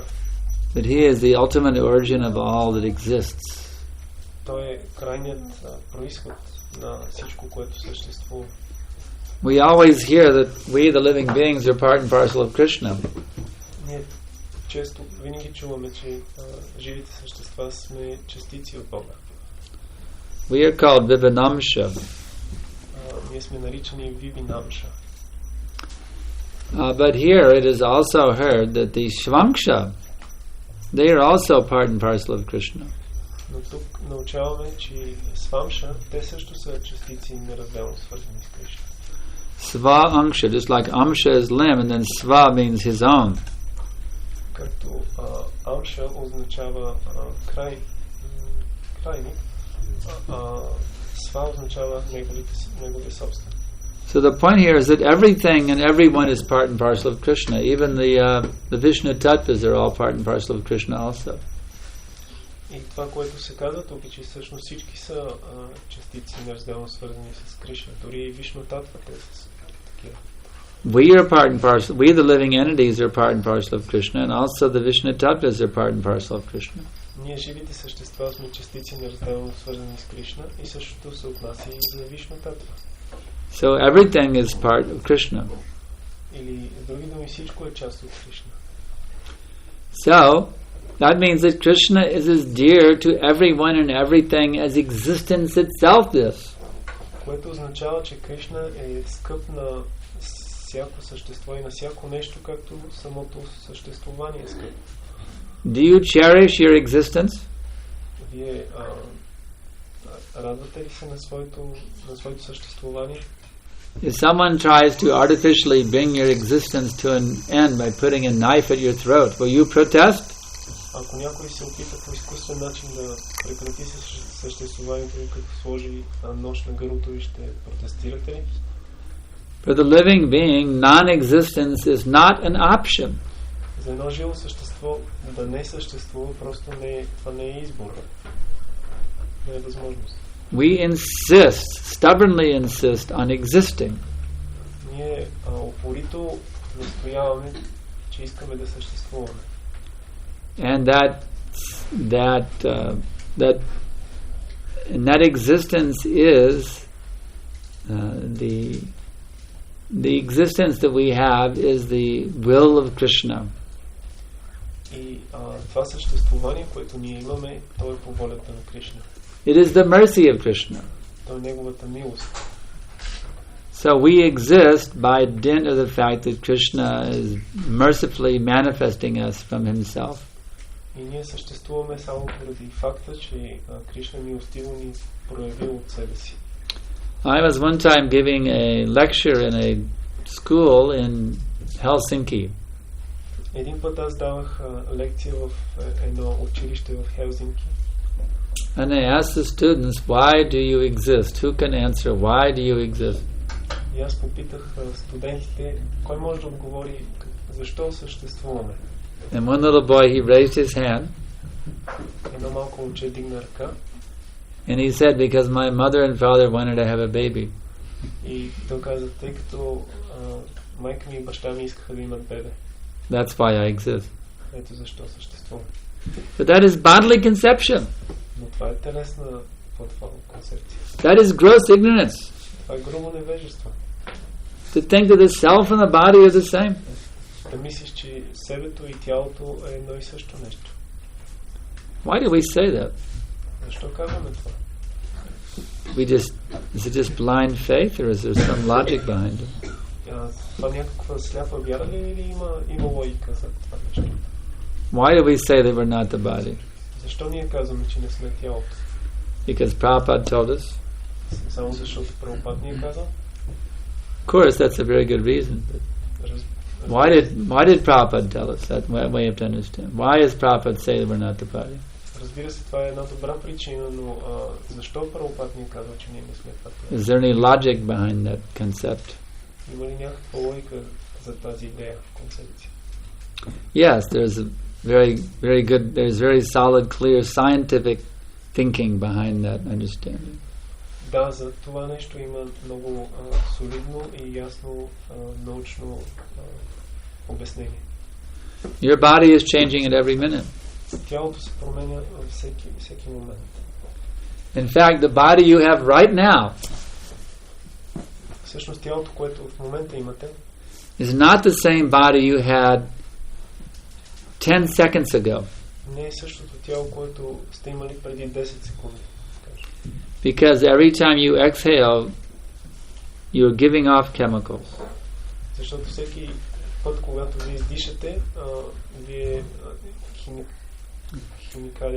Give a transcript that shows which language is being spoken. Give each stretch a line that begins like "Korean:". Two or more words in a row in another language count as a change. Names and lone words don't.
English: That he is the ultimate origin of all that exists.
Bulgarian: Той е крайният произход на всичко, което съществува.
English: We always hear that we, the living beings, are part and parcel of Krishna.
Bulgarian: Ние често винаги чуваме, че живите същества сме частици от Бога.
English: We are called Vivinamsha.
Bulgarian: Ние сме наричани Вивинамша.
English: But here it is also heard that the Shvamksha, they are also part and parcel of Krishna.
Bulgarian: Но тук научаваме, че Свамша, те също са частици неразделно свързани с Кришна.
English: Sva Amsha, just like Amsha is limb, and then Sva means his own.
Bulgarian: Както Амша означава крайник, Сва означава неговия собствен.
English: So the point here is that everything and everyone is part and parcel of Krishna. Even the Vishnu Tattvas are all part and parcel of Krishna also.
Bulgarian: И това, което се казва тук, е, че всъщност всички са частици неразделно свързани с Кришна. Дори и Вишну Татва те са такива.
English: We are part and parcel. We, the living entities, are part and parcel of Krishna, and also the Vishnu Tattvas are part and parcel of Krishna.
Bulgarian: Ние живите същества сме частици неразделно свързани с Кришна и същото се отнася и за Вишну Татва.
English: So everything is part of Krishna.
Bulgarian: Или с други думи, всичко е част от Кришна.
English: So that means that Krishna is as dear to everyone and everything as existence itself is.
Bulgarian: Което означава, че Кришна е скъп на всяко същество и на всяко нещо, както самото съществуване е скъп.
English: Do you cherish your existence?
Bulgarian: Вие радвате ли се на своето съществуване?
English: If someone tries to artificially bring your existence to an end by putting a knife at your throat, will you protest?
Bulgarian: Ако някой се опита по изкуствен начин да прекрати съществуването, като сложи нож на гърлото ви, ще протестирате ли?
English: For the living being, non-existence is not an option.
Bulgarian: За едно живо същество да не съществува, просто това не е избор. Не е възможност.
English: We insist, stubbornly insist on existing.
Bulgarian: Ние упорито настояваме, че искаме да съществуваме.
English: And that existence is the existence that we have is the will of Krishna.
Bulgarian: И това съществуване, което ние имаме, то е по волята на Кришна.
English: It is the mercy of Krishna.
Bulgarian: То е неговата милост.
English: So we exist by dint of the fact that Krishna is mercifully manifesting us from himself.
Bulgarian: И ние съществуваме само поради факта, че Кришна милостиво ни проявил от себе си.
English: I was one time giving a lecture in a school in Helsinki.
Bulgarian: Един път аз давах лекция в едно училище в Хелзинки.
English: And I asked the students, why do you exist? Who can answer, why do you exist?
Bulgarian: И аз попитах студентите, кой може да отговори защо съществуваме.
English: And one little boy, he raised his hand.
Bulgarian: Едно малко момче дигна ръка.
English: And he said, because my mother and father wanted to have a baby.
Bulgarian: И той каза, тъй като майка ми и баща ми искаха да имат бебе.
English: That's why I exist.
Bulgarian: Ето защо съществувам.
English: But that is bodily conception.
Bulgarian: Но това е телесна концепция.
English: That is gross ignorance.
Bulgarian: Това е грубо невежество.
English: To think that the self and the body are the same.
Bulgarian: Да мислиш, че себето и тялото е едно и също нещо.
English: Why do we say that?
Bulgarian: Защо казваме това?
English: Is it just blind faith, or is there some logic behind it?
Bulgarian: Това някаква сляпа вяра ли или има логика за това нещо?
English: Why do we say that we're not the body?
Bulgarian: Защо ние казваме, че не сме тялото?
English: Because Prabhupada told us.
Bulgarian: Само защото Прабхупад ни е казал?
English: Of course, that's a very good reason. Why did Prabhupada tell us that? We have to understand. Why does Prabhupada say that we're not the body?
Bulgarian: Разбира се, това е една добра причина, но защо Прабхупад ни казва, че ние не сме това?
English: Is there any logic behind that concept?
Bulgarian: Има ли някаква логика за тази идея, концепция?
English: Yes, there's a very good, there's very solid, clear scientific thinking behind that understanding.
Bulgarian: Да, за това нещо има много солидно и ясно научно обяснение.
English: Your body is changing at every minute.
Bulgarian: Тялото се променя във всеки момент.
English: In fact, the body you have right now
Bulgarian: всъщност тялото, което в момента имате,
English: is not the same body you had 10 seconds ago.
Bulgarian: Не е същото тяло, което сте имали преди 10 секунди.
English: Because every time you exhale, you're giving off chemicals.
Bulgarian: Защото всеки път, когато вие издишате, вие химикали.